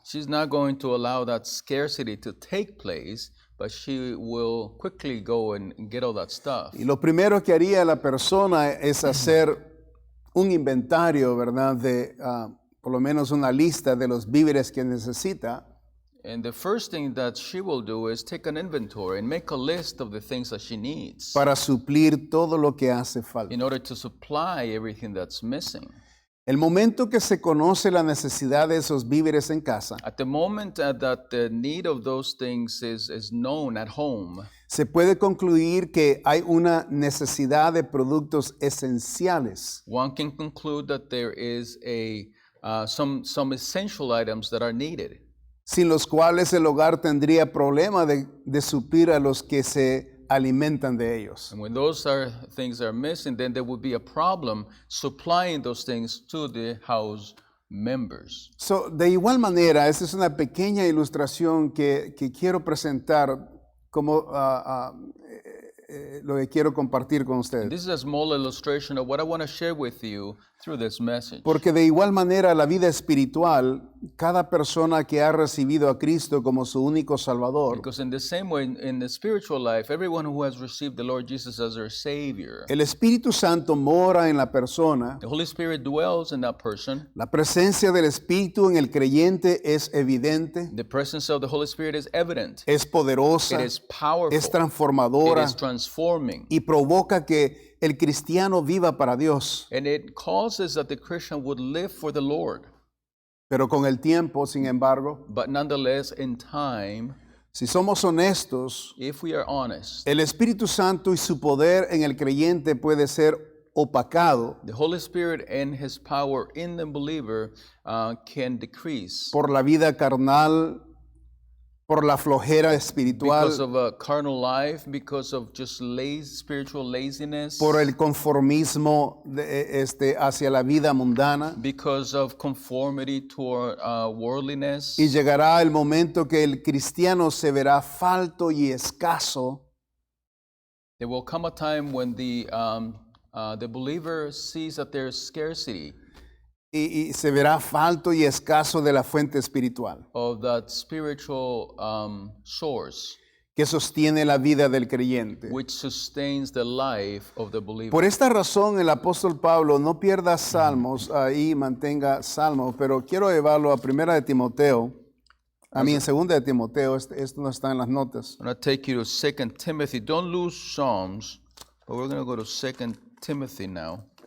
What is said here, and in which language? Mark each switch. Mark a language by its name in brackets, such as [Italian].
[English] She's not going to allow that scarcity to take place, but she will quickly go and get all that stuff. [Spanish] Y lo primero que haría la persona es hacer un inventario, ¿verdad?, de por lo menos una lista de los víveres que necesita. [English] And the first thing that she will do is take an inventory and make a list of the things that she needs [Spanish] Para suplir todo lo que hace falta. [English] in order to supply everything that's missing. [Spanish] El momento que se conoce la necesidad de esos víveres en casa, [English] At the moment that the need of those things is known at home, [Spanish] se puede concluir que hay una necesidad de productos esenciales [English] one can conclude that there is some essential items that are needed, [Spanish] sin los cuales el hogar tendría problema de suplir a los que se alimentan de ellos. [English] and when those things are missing, then there would be a problem supplying those things to the house members. [Spanish] So, de igual manera, esta es una pequeña ilustración que quiero presentar como lo que quiero compartir con ustedes. [English] This is a small illustration of what I want to share with you through this message. [Spanish] Porque de igual manera la vida espiritual, cada persona que ha recibido a Cristo como su único Salvador, [English] Because in the same way, in the spiritual life, everyone who has received the Lord Jesus as their Savior, [Spanish] el Espíritu Santo mora en la persona. [English] the Holy Spirit dwells in that person. [Spanish] La presencia del Espíritu en el creyente es evidente, [English] The presence of the Holy Spirit is evident. [Spanish] es poderosa, [English] It is powerful. [Spanish] es [English] It [Spanish] transformadora [English] is transforming. [Spanish] y provoca que el cristiano viva para Dios. [English] And it causes that the Christian would live for the Lord. [Spanish] Pero con el tiempo, sin embargo, [English] But nonetheless, in time, [Spanish] si somos honestos, [English] if we are honest, [Spanish] el Espíritu Santo y su poder en el creyente puede ser opacado [English] the Holy Spirit and His power in the believer can decrease [Spanish] por la vida carnal, por la flojera espiritual, [English] because of a carnal life, because of just spiritual laziness, [Spanish] por el conformismo hacia la vida mundana. [English] because of conformity toward worldliness. [Spanish] Y llegará el momento que el cristiano se verá falto y escaso [English] There will come a time when the believer sees that there is scarcity [Spanish] y se verá falto y escaso de la fuente espiritual [English] of that spiritual source [Spanish] que sostiene la vida del creyente. [English] which sustains the life of the believer. [Spanish] Por esta razón el apóstol Pablo no pierda salmos, ahí mantenga salmos, pero quiero llevarlo a primera de Timoteo, en segunda de Timoteo, esto no está en las notas. [English] I'm going to take you to 2 Timothy. Don't lose Psalms, but we're going to go to 2 Timothy now.